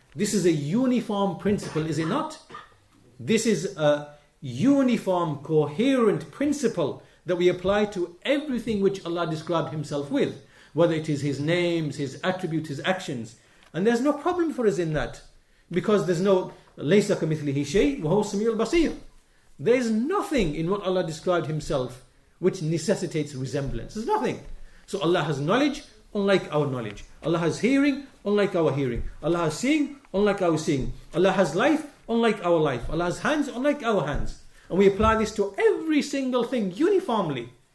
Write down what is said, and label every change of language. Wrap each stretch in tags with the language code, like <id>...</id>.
<en>This is a uniform principle, is it not? This is a uniform, coherent principle that we apply to everything which Allah described Himself with. Whether it is His names, His attributes, His actions. And there's no problem for us in that. Because there's no</en> <ar>لَيْسَ كَمِثْلِهِ شَيْءٍ وَهُوَ السَّمِيعُ الْبَصِيرُ.</ar> <en>There is nothing in what Allah described Himself which necessitates resemblance. There's nothing. So Allah has knowledge, unlike our knowledge. Allah has hearing, unlike our hearing. Allah has seeing, unlike our seeing. Allah has life, unlike our life. Allah has hands, unlike our hands. And we apply this to every single thing uniformly.</en>